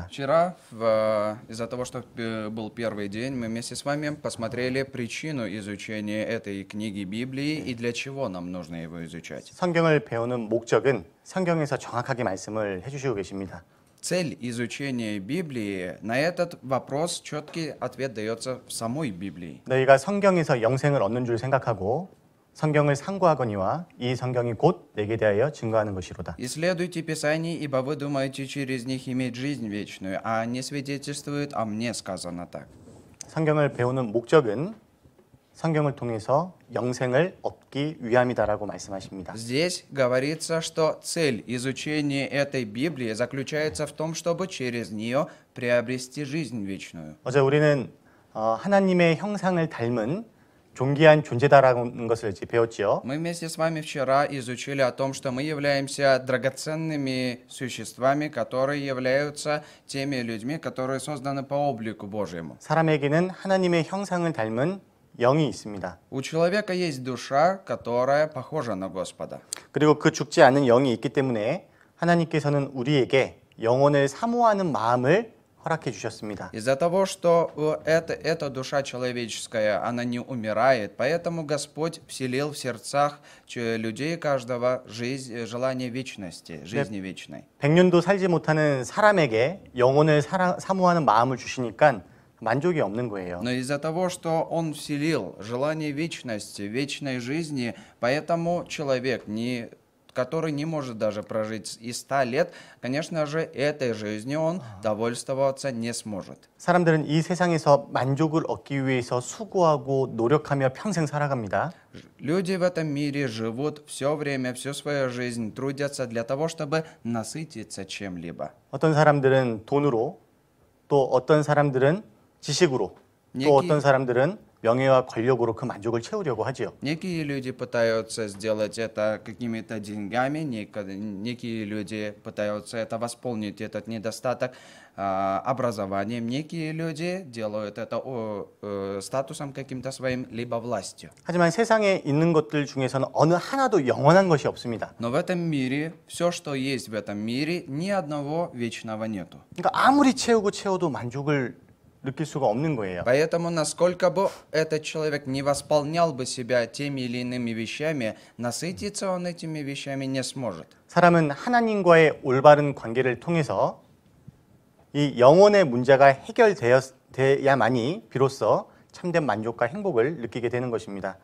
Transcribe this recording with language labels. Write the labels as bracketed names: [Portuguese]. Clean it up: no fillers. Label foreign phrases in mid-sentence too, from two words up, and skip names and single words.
[Russian] Вчера, из-за того, что был первый день, мы вместе с вами посмотрели причину изучения этой книги Библии и для чего нам нужно его изучать. [Korean] 성경을 배우는 목적은 성경에서 정확하게 말씀을 해주시고 계십니다. [Russian] Цель изучения Библии, на этот вопрос четкий ответ дается в самой Библии. [Korean] 너희가 성경에서 영생을 얻는 줄 생각하고 성경을 상고하거니와 이 성경이 곧 내게 대하여 증거하는 것이로다. [Russian] «Исследуйте Писание, ибо вы думаете через них иметь жизнь вечную, а они свидетельствуют о мне», сказано так. [Korean] 성경을 배우는 목적은 성경을 통해서 영생을 얻기 위함이다라고 말씀하십니다. [Russian] Здесь говорится, что цель изучения этой Библии заключается в том, чтобы через нее приобрести жизнь вечную. [Korean] 어제 우리는 하나님의 형상을 닮은 존귀한 존재다라는 것을 배웠지요. [Russian] Мы вместе с вами вчера изучили о том, что мы являемся драгоценными существами, которые являются теми людьми, которые созданы по облику Божьему. [Korean] 사람에게는 하나님의 형상을 닮은 영이 있습니다. [Russian] У человека есть душа, которая похожа на Господа. [Korean] 그리고 그 죽지 않은 영이 있기 때문에 하나님께서는 우리에게 영혼을 사모하는 마음을 허락해 주셨습니다. [Russian] Из-за того, что эта душа человеческая, она не умирает, поэтому Господь вселил в сердцах людей каждого желание вечности, жизни вечной. [Korean] 100년도 살지 못하는 사람에게 영혼을 사모하는 마음을 주시니까 만족이 없는 거예요. [Russian] Но из-за того, что Он вселил желание вечности, вечной жизни, поэтому человек, который не может даже прожить и 100 лет, конечно же, этой жизнью он довольствоваться не сможет. [Korean] 사람들은 이 세상에서 만족을 얻기 위해서 수고하고 노력하며 평생 살아갑니다. [Russian] Люди в этом мире живут все время, всю свою жизнь, трудятся для того, чтобы насытиться чем-либо. [Korean] 어떤 사람들은 돈으로, 또 어떤 사람들은 지식으로, 또 얘기- 어떤 사람들은 명예와 권력으로 그 만족을 채우려고 하지요. [Russian] Некие люди пытаются сделать это какими-то деньгами, некие люди пытаются это восполнить, этот недостаток образованием, некие люди делают это статусом каким-то своим, либо властью. [Korean] 하지만 세상에 있는 것들 중에서는 어느 하나도 영원한 것이 없습니다. [Russian] Но в этом мире, все, что есть в этом мире, ни одного вечного нету. [Korean] 그러니까 아무리 채워도 만족을 느낄 수가 없는 거예요. [Russian] Поэтому, насколько бы этот человек не восполнял бы себя теми или иными вещами, насытиться он этими вещами не сможет. [Korean] 사람은 하나님과의 올바른 관계를 통해서 이 영혼의 문제가 해결되어야만이 비로소 참된 만족과 행복을 느끼게 되는 것입니다.